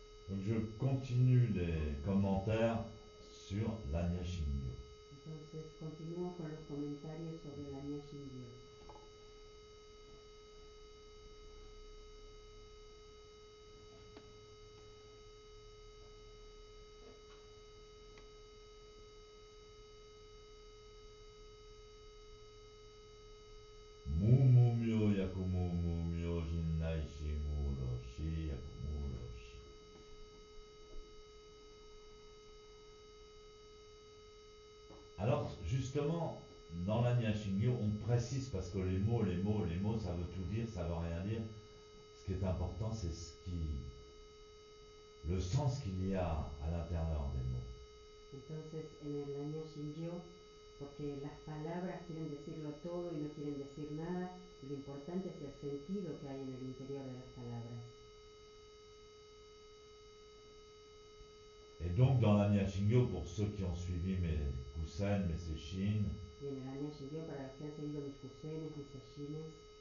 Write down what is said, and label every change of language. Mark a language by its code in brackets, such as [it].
[fr] je continue les commentaires sur l'Anya Shingyo. [es] Entonces continúo con los comentarios sobre la Anya Shingyo. [ja] Mumumyo yakumumyo jinnai shimuroshi yakumuroshi. [fr] Alors, justement, dans l'Anya Shingyo, on précise parce que les mots, ça veut tout dire, ça veut rien dire. Ce qui est important, c'est le sens qu'il y a à l'intérieur des mots. [es] Entonces, en el Anya Shingyo, porque las palabras quieren decirlo todo y no quieren decir nada, lo importante es el sentido que hay en el interior de las palabras. [fr] Et donc, dans l'Anya Shingyo, pour ceux qui ont suivi mes kusen, mes sesshin, [es] Y en el Anya Shingyo, para los que han seguido mis kusenes, mis seshines,